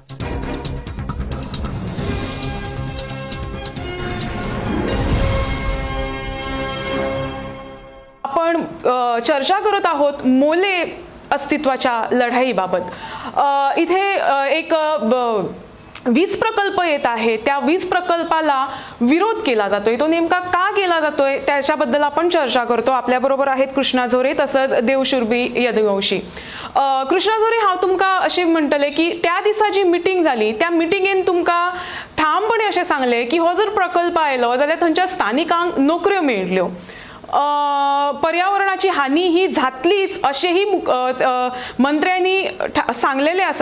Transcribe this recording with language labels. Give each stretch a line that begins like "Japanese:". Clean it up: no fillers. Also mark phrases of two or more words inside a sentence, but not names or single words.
Marathi: आपण चर्चा करत आहोत मोले अस्तित्वाच्या लढाईबाबत. इथे एक वीज प्रकल्प येत आहे, त्या वीज प्रकल्पाला विरोध केला जातोय. तो नेमका का केला जातोय त्याच्याबद्दल आपण चर्चा करतो. आपल्याबरोबर आहेत कृष्णा झोरे तसंच देवशुरबी यदुवंशी.
Konkani: कृष्णा झोरे, हांव तुमकां अशें म्हणटलें की त्या दिसा जी मिटींग जाली त्या मिटींगेन तुमकां ठामपणे अशें सांगलें की हो जर प्रकल्प आयलो जाल्यार थंयच्या स्थानिकांक नोकऱ्यो मेळटल्यो, पर्यावरणाची हानी ही जातलीच
Marathi: असेही मंत्र्यांनी सांगलेले
Konkani: आसा.